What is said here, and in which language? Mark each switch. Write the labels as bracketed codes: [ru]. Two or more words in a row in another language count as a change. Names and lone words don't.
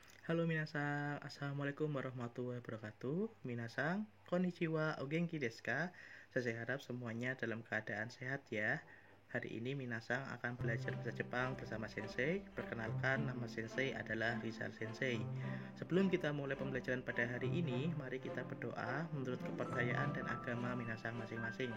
[ar] Halo minasan, السلام عليكم ورحمة الله وبركاته. [ja] 皆さん、こんにちは、お元気ですか? [id] Saya harap semuanya dalam keadaan sehat ya. Hari ini Minasan akan belajar bahasa Jepang bersama Sensei. Perkenalkan, nama Sensei adalah Rizal Sensei. Sebelum kita mulai pembelajaran pada hari ini, mari kita berdoa menurut kepercayaan dan agama Minasan masing-masing.